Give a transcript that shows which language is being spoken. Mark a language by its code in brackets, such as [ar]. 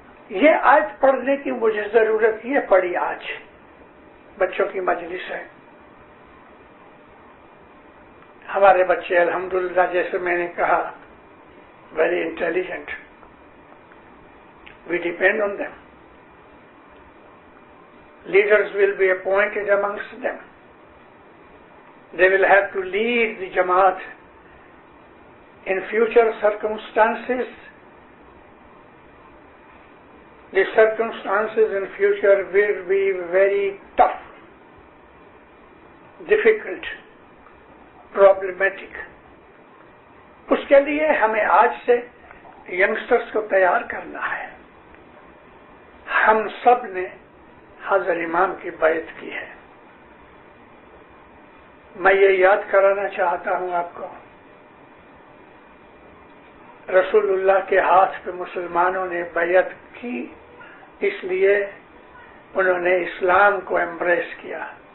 [ur] یہ آیت پڑھنے کی مجھے ضرورت یہ پڑی، آج بچوں کی مجلس ہے، ہمارے بچے الحمدللہ جیسے میں نے کہا [en] Very intelligent. We depend on them. Leaders will be appointed amongst them. They will have to lead the Jamaat. In future circumstances, the circumstances in future will be very tough, difficult, problematic. [ur] اس کے لیے ہمیں آج سے youngsters کو تیار کرنا ہے. ہم سب نے حضرت امام کی بیعت کی ہے. میں یہ یاد کرانا چاہتا ہوں آپ کو، رسول اللہ کے ہاتھ پہ مسلمانوں نے بیعت کی، اس لیے انہوں نے اسلام کو ایمبریس کیا.